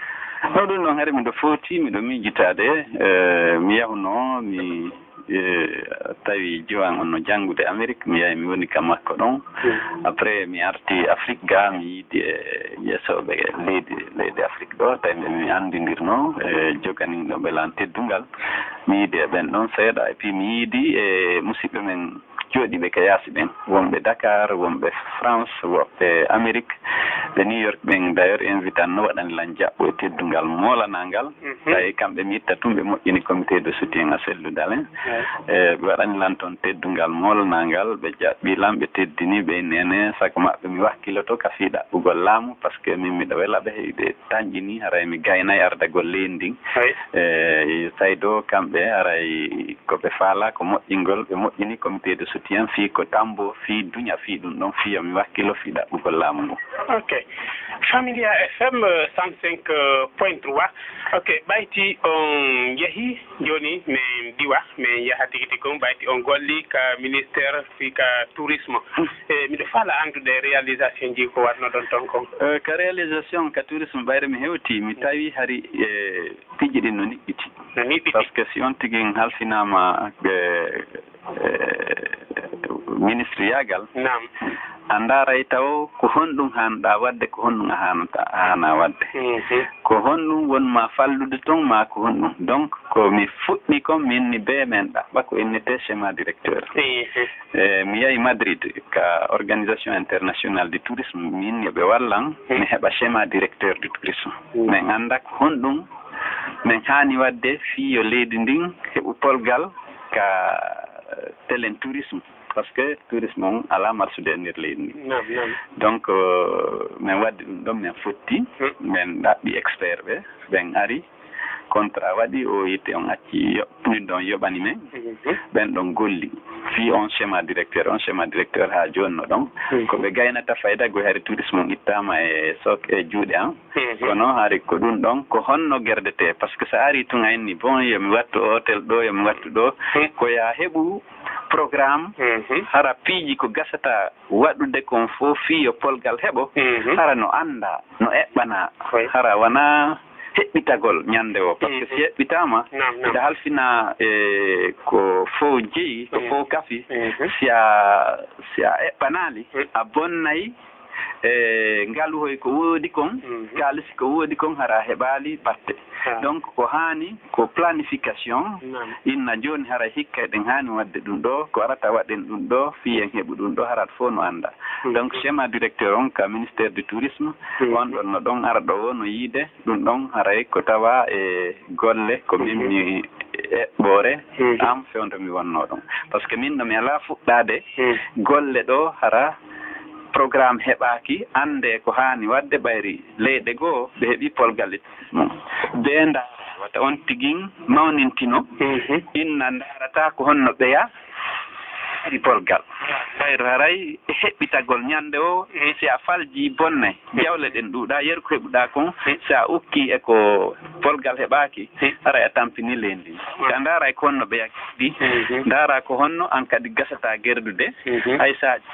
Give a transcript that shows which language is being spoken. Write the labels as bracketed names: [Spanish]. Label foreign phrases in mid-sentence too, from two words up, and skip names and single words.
[Fula] ɗum ɗon hare miɗo footi miɗo miijitade mi yahuno mi tawi jiwan on no janngude Amérique mi yahi mi woni kam makko ɗon après mi arti Afrique ga mi yiidi yeesoɓe leydi Afrique ɗo tawi mi anndindirno joganiɗo ɓe lan teddungal mi yiidi e ɓen ɗon seeɗa [French] et puis [Fula] mi yiidi e musidɓe men jooɗiɓe ka yaasi ɓen wonɓe Dakar wonɓe France woɓɓe Amérique ɓe New York ɓen d' ailleurs invité an no waɗani lan jaɓɓo e teddungal moolanangal tawi kamɓe mi itta tum ɓe moƴƴini [French] comité de soutien à [Fula] celludalen ɓe waɗani lan toon teddungal moolanangal ɓe jaɓɓi lan ɓe teddini ɓe nene sago maɓɓe mi wakkiloto ka fii ɗaɓɓugol laamu [French] par ce que [Fula] min miɗo wela ɓe ɓe tañƴini haray mi gaynayi ardagol leydi ndin tawi ɗo kamɓe haray koɓe faala ko moƴƴingol ɓe moƴƴini [French] comité de soutien [Fula] fii ko tambo fii duña fii ɗum ɗon fiya mi wakkilo fii ɗaɓɓugol laamu ngu ok Familia FM 105.3 ok ɓayti on yehi joni min diwa min yaha tigi tigi kon ɓayti on golli ka ministére fi ka tourisme miɗo faala andude réalisation ji ko watno ɗon toon kon ka réalisation ka tourisme ɓayre mi hewti mi tawi hari piiji ɗin no niɓɓiti [French] par ce que [Fula] si on tigi halfinama ministre yagal nam a ndaaray taw ko honɗum haanɗaa waɗde ko honɗum a haana waɗde ko honɗum wonma fallude toon ma ko honɗum donc ko mi fuɗɗi kon min ni bee men ɗaɓɓa ko innete [French] schéma directeur [Fula] mi yahi Madrid ka [French] organisation internationale du tourisme [Fula] min yoɓe wallan mi heɓa [French] schéma directeur du tourisme [Fula] min annda ko honɗum min haani waɗde fii yo leydi ndin heɓu polgal ka telen tourisme [French] par ce que [Fula] tourisme on ala marsude e ndeer leydi ndi donc min waddi ɗum ɗon min fotti min ɗaɓɓi expert ɓe ɓen ari contrat waɗi o yitte on acci ɗin ɗon yoɓani men ɓen ɗon golli fii on [French] schéma directeur [Fula] haa jooni no ɗon ko ɓe gaynata fayda go hari tourisme on ittama e sok e juuɗe an kono hari ko ɗum ɗon ko honno gerdete [French] par ce que [Fula] so ari tun a inni bon yomi wattu hôtel ɗo yomi wattu ɗo ko ya heɓu programme hara piiji ko gasata waɗude kon fof fii yo polgal heɓo hara no annda no eɓɓana hara wona heɓɓitagol ñande o [French] par ce que [Fula] si heɓɓitama ida halfina ko fof jeeyi ko fof kafi si a eɓɓanali a bonnayi ngaluhoy ko woodi kon kalisi ko woodi kon hara heɓali batte donc ko hani ko planification inna joni hara hikka eɗen hani wadde ɗum ɗo ko arata waɗen ɗum ɗo fiyen heɓu ɗum ɗo harat fof no anda donc [French] schéma directeur [Fula] on ka [French] ministére du tourisme [Fula] on ɗon no ɗon ara ɗo no yiide ɗum ɗon haray ko tawa e golle ko min mi eɓɓore am fewndo mi wonno ɗon [French] par ce que [Fula] min ɗo mi ala fuɗɗade golle ɗo hara programme heɓaki ande ko hani wadde ɓayri leyɗe goo ɓe heeɓi polgal mum ɓe ndaara wata on tigin mawnintino inna ndaarata ko honno ɓeya ɗi polgal ɓayro haray heɓɓitagol ñande o si a falji bonnay jawle ɗen ɗuuɗa yeru ko heɓuɗa kon si a ukki e ko polgal heɓaki haray a tampini leydi ka ndaara ko honno ɓeya ɗi ndaara ko honno an kadi gasata gerdude hay sa